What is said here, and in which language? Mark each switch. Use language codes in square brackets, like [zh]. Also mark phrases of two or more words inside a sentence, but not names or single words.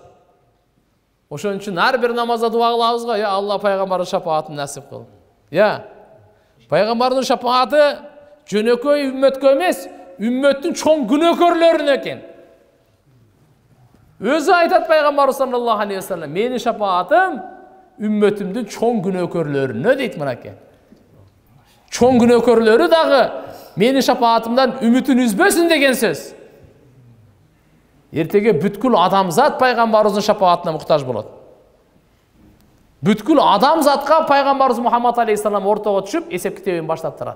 [ky] Ошон үчүн ар бир намазда дуа кылабыз го, [ar] يا الله [ky] пайгамбардын шапаатын насип кыл. Я пайгамбардын шапааты жөнөкөй үммөткө эмес, үммөттүн чоң күнөөкөрлөрүнө экен. Өзү айтат пайгамбар [ar] صلى الله عليه وسلم, [ky] менин шапаатым үммөтүмдүн чоң күнөөкөрлөрүнө дейт мынакей. Чоң күнөөкөрлөрү дагы менин шапаатымдан үмүтүн үзбөсүн деген сөз. Эртеге бүткүл адамзат пайгамбарыбыздын шапаатына муктаж болот. Бүткүл адамзатка пайгамбарыбыз [ar] محمد عليه السلام [ky] ортого түшүп, эсеп китебин баштап турат.